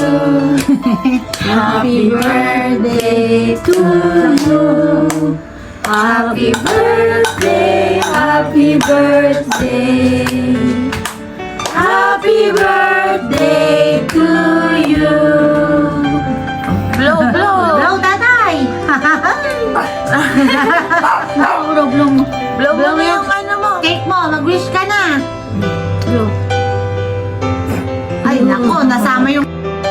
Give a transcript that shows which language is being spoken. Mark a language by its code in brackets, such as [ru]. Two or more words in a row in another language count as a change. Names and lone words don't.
[en] Happy birthday to you. Happy birthday, happy birthday. Happy birthday to you. Blow, blow. Blow, [tl] tatay! [en] Blow, blow mo. Blow, blow [tl] mo yung ano mo. Cake mo, mag-wish ka na. Blow. Ay, nako, nasama yung...